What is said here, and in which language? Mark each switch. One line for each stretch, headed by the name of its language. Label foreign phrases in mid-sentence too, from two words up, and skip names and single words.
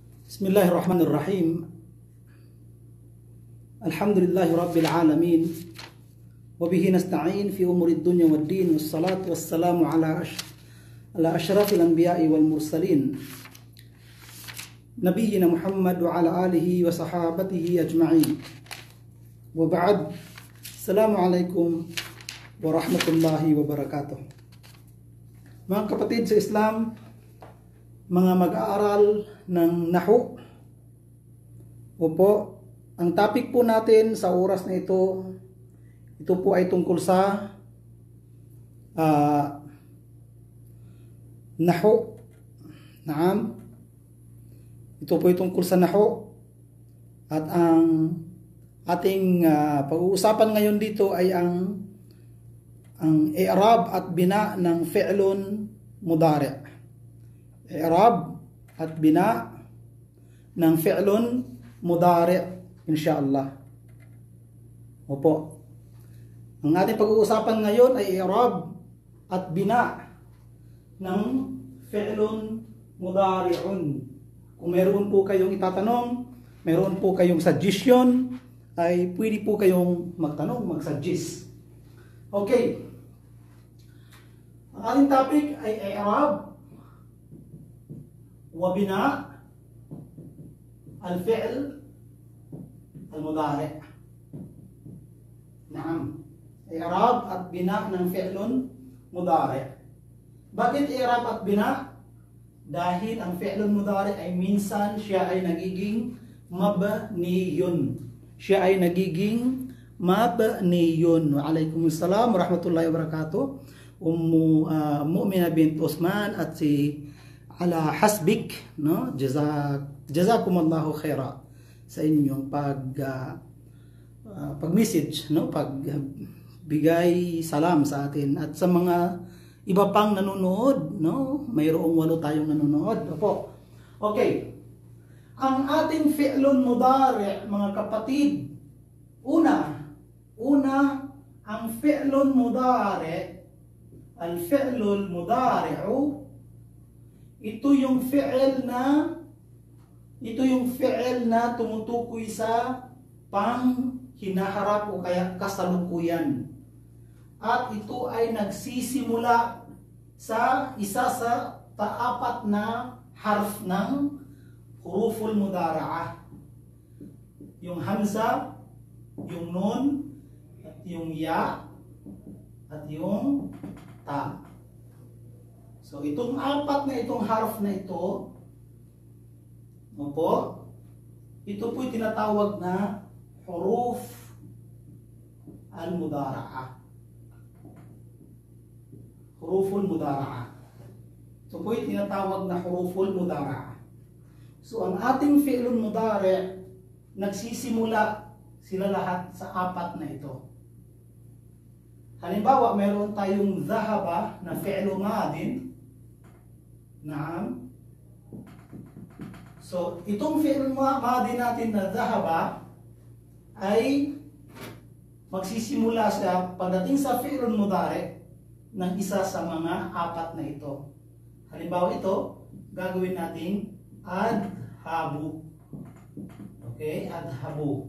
Arabic: بسم الله الرحمن الرحيم. الحمد لله رب العالمين. وبه نستعين في أمور الدنيا والدين. والصلاة والسلام على أشرف الأنبياء والمرسلين. نبينا محمد وعلى آله وصحابته أجمعين. وبعد. السلام عليكم ورحمة الله وبركاته.
Filipino: Mga kapatid sa Islam, mga mag-aaral ng Nahu. Opo, ang topic po natin sa oras na ito po ay tungkol sa Nahu. Naam. Ito po ay tungkol sa Nahu. At ang ating pag-uusapan ngayon dito ay ang i'rab at bina ng
Arabic: فعل مضارع'.
Filipino: I'rab at bina ng
Arabic: فعل مضارع إن شاء الله.
Filipino: Opo. Ang ating pag-uusapan ngayon ay i'rab at bina ng
Arabic: فعل مضارع.
Filipino: Kung meron po kayong itatanong, meron po kayong suggestion, ay pwede po kayong magtanong, mag-suggest. Okay. Ang ating topic ay
Arabic: إعراب وبناء الفعل المضارع'.
Filipino: Naam. I'rab at bina ng
Arabic: فعل مضارع'.
Filipino: Bakit i'rab at bina? Dahil ang
Arabic: فعل مضارع'
Filipino: ay minsan siya ay nagiging mabniyun. Siya ay nagiging mabniyun.
Arabic: وعليكم السلام ورحمة الله وبركاته.
Filipino: Mu'mina bint Usman at si ala hasbik, no?
Arabic: جزاكم الله خيرا
Filipino: sa inyong pag-message, no? Pagbigay salam sa atin at sa mga iba pang nanonood, no? Mayroong 8 tayong nanonood. Opo. Okay. Ang ating
Arabic: فعل مضارع',
Filipino: mga kapatid, una, ang
Arabic: فعل مضارع', الفعل المضارع,
Filipino: ito yung fi'il na tumutukoy sa hinaharap o kaya kasalukuyan. At ito ay nagsisimula sa isa sa apat na harf ng
Arabic: حروف المضارعة.
Filipino: Yung hamza, yung nun, at yung ya, at yung ta. So, itong apat na itong harf na ito, ito po'y tinatawag na
Arabic: حروف المضارعة. حروف المضارعة.
Filipino: Ito po'y tinatawag na
Arabic: حروف المضارعة.
Filipino: So, ang ating
Arabic: فعل مضارع'
Filipino: nagsisimula sila lahat sa apat na ito. Halimbawa, meron tayong dhahaba na
Arabic: فعل ماض.
Filipino: Naam. So, itong
Arabic: فعل ماض
Filipino: natin na dhahaba ay magsisimula siya pagdating sa
Arabic: فعل مضارع'
Filipino: ng isa sa mga apat na ito. Halimbawa ito, gagawin natin adhabu. Okay, adhabu.